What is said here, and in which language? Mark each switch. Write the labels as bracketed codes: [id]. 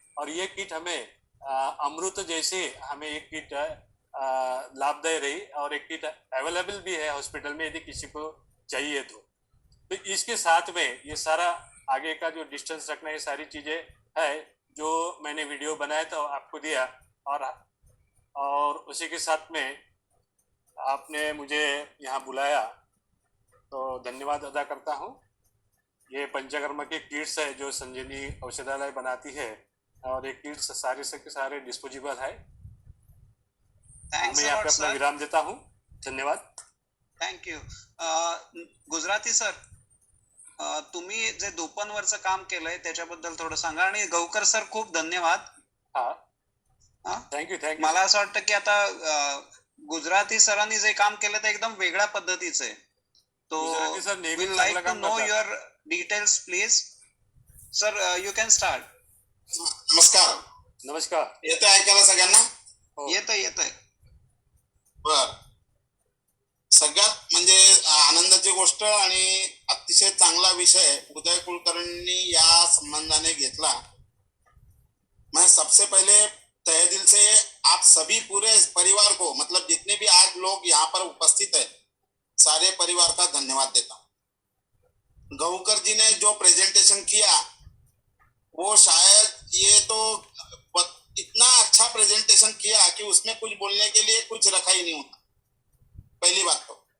[hi] और ये किट हमें अमृत जैसे हमें एक किट लाभदायी रही, और एक किट अवेलेबल भी है हॉस्पिटल में यदि किसी को चाहिए तो इसके साथ में ये सारा आगे का जो डिस्टेंस रखना, ये सारी चीजें है जो मैंने वीडियो बनाया था आपको दिया, और उसी के साथ में आपने मुझे यहाँ बुलाया तो धन्यवाद अदा करता हूँ। ये पंचकर्म के किट्स है जो संजीवनी औषधालय बनाती है, और ये किट्स सारे से सारे डिस्पोजेबल है। मैं यहाँ पे अपना विराम देता हूँ, धन्यवाद। [en] Thank you. [mr] गुजराती सर, तुम्ही जे दोपनवरचं काम केलंय त्याच्याबद्दल थोडं सांगा, आणि गौकर सर खूप धन्यवाद। [en] Thank you. [mr] मला असं वाटतं की आता गुजराती सरांनी जे काम केलं ते एकदम वेगळ्या पद्धतीचं आहे, [en] तो will like to know your details please. Sir you can start. [mr] नमस्कार, येतंय ऐकायला सगळ्यांना? येतंय। बर, सगळ्यात म्हणजे आनंदाची गोष्ट आणि अतिशय चांगला विषय उदय कुलकर्णी या संबंधाने घेतला। [hi] मैं सबसे पहले तहे दिल से आप सभी पूरे परिवार को, मतलब जितने भी आज लोग यहाँ पर उपस्थित है, सारे परिवार का धन्यवाद देता हूँ। गौकर जी ने जो प्रेजेंटेशन किया वो शायद ये तो इतना अच्छा प्रेजेंटेशन किया कि उसमें कुछ बोलने के लिए कुछ रखा ही नहीं होता, पहली बात तो।